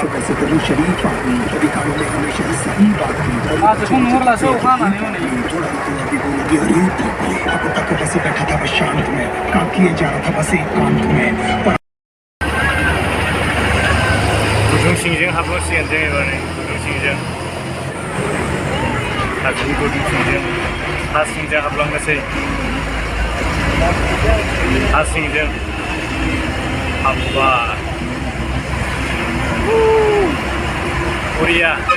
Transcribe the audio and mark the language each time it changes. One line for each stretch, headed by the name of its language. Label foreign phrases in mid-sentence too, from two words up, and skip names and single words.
Hindi: कभी शरीफ आदमी कभी कानों में हमेशा सही बात आज कौन मोर ला सो खाना नहीं नहीं थोड़ा तो अभी बोलोगी अरे अब तक बस बैठा था बस शांत में काम किए जा रहा था बस एकांत में
Bodo: गुदुं सिंजों हाबलांसिगोन जों एबार गुदुं सिंजों हाजोनि गुदुं सिंजों हा सिंजों हाबलांनोसै हा सिंजों हाब्बाय बरिया